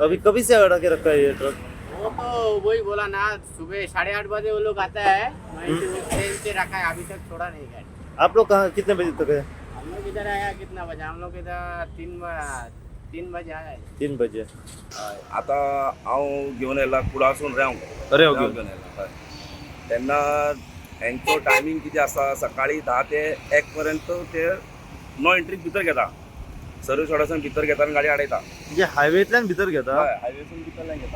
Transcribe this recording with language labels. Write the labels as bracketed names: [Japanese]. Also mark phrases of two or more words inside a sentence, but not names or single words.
[Hindi] अभी कभी से अड़ा के रखा है ये ट्रक. वो तो वही बोला ना सुबह 8:30 बजे वो लोग आता है 90 ट्रेन से रखा है. अभी तक छोड़ा नहीं गाड़ी. आप लोग कहाँ कितने बजे तक है. हम लोग इधर आया कितना बजे. हम लोग इधर 3 बजे आया. 3 बजे. [Konkani] आता हांव घेवन येयला कुडासून रेंव अरे रेंव घेवन येयला. तेन्ना हेंचो टायमींग कितें आसा सकाळी 10 ते 1 पर्यंत ते [English] no entryk [Konkani] भितर घेता. सर्वीस रोडासून भितर घेता आनी गाडी आडयता. म्हणजे हायवेतल्यान भितर घेता. हय हायवेसून भितरल्यान घेता.